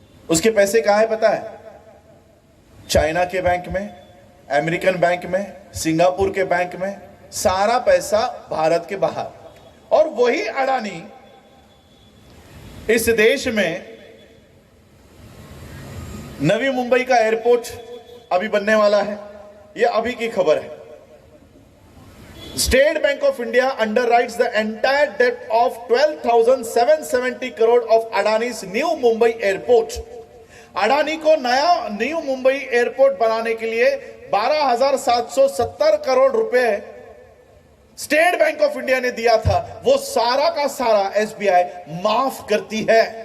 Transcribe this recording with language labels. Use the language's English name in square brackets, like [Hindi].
[Hindi] उसके पैसे कहां है पता है? चाइना के बैंक में, अमेरिकन बैंक में, सिंगापुर के बैंक में, सारा पैसा भारत के बाहर। और वही अडानी इस देश में नवी मुंबई का एयरपोर्ट अभी बनने वाला है, यह अभी की खबर है। [English] State Bank of India underwrites the entire debt of 12,770 crore of Adani's New Mumbai Airport. [Hindi] Adani को नया न्यू मुंबई एयरपोर्ट बनाने के लिए 12,770 करोड़ रुपए स्टेट बैंक ऑफ इंडिया ने दिया था। वो सारा का सारा एसबीआई माफ करती है।